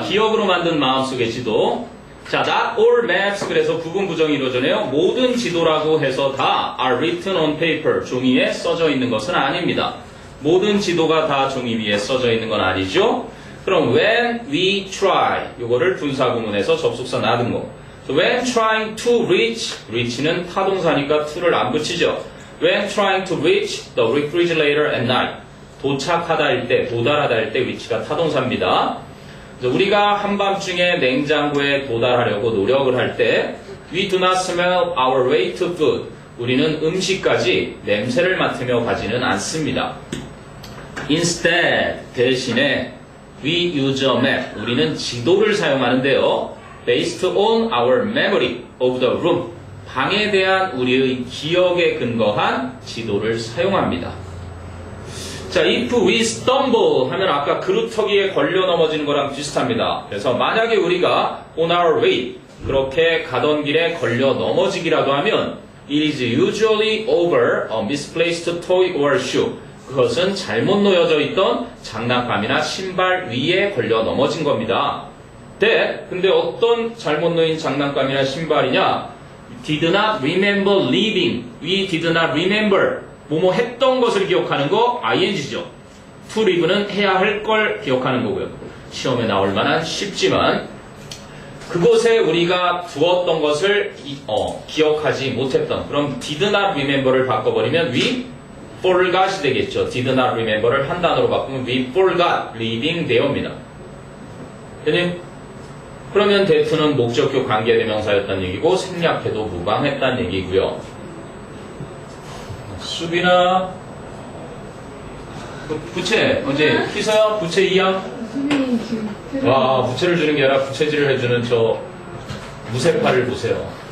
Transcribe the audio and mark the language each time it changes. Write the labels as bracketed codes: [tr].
[ko] 기억으로 만든 마음속의 지도. 자, [en] not all maps, [ko] 그래서 부분 부정이 이루어져네요. 모든 지도라고 해서 다 [en] are written on paper, [ko] 종이에 써져 있는 것은 아닙니다. 모든 지도가 다 종이 위에 써져 있는 건 아니죠. 그럼 [en] when we try, [ko] 요거를 분사구문에서 접속사 놔둔 거. [en] So when trying to reach, [ko] reach는 타동사니까 to를 안 붙이죠. [en] When trying to reach the refrigerator at night, [ko] 도착하다일 때, 도달하다일 때 위치가 타동사입니다. 우리가 한밤중에 냉장고에 도달하려고 노력을 할 때 [en] We do not smell our way to food. [ko] 우리는 음식까지 냄새를 맡으며 가지는 않습니다. [en] Instead, [ko] 대신에 [en] We use a map. [ko] 우리는 지도를 사용하는데요. [en] Based on our memory of the room. [ko] 방에 대한 우리의 기억에 근거한 지도를 사용합니다. 자, [en] if we stumble [ko] 하면 아까 그루터기에 걸려 넘어지는 거랑 비슷합니다. 그래서 만약에 우리가 on our way 그렇게 가던 길에 걸려 넘어지기라도 하면 [en] it is usually over a misplaced toy or shoe. [ko] 그것은 잘못 놓여져 있던 장난감이나 신발 위에 걸려 넘어진 겁니다. 근데 어떤 잘못 놓인 장난감이나 신발이냐? [en] Did not remember leaving. We did not remember. [ko] 뭐뭐 했던 것을 기억하는 거 ing죠. to live는 해야 할 걸 기억하는 거고요. 시험에 나올 만한 쉽지만 그곳에 우리가 두었던 것을 기억하지 못했던, 그럼 [en] did not remember [ko] 를 바꿔버리면 [en] we forgot [ko] 이 되겠죠. [en] did not remember를 [ko] 한 단어로 바꾸면 [en] we forgot leaving there입니다. [ko] 되니? 그러면 that는 목적격 관계대명사였다는 얘기고 생략해도 무방했다는 얘기고요. 수빈아, 부채 언제 희서야? 부채 2양? 수빈이 지금 와, 부채를 주는 게 아니라 부채질을 해주는 저 무쇠팔을 보세요.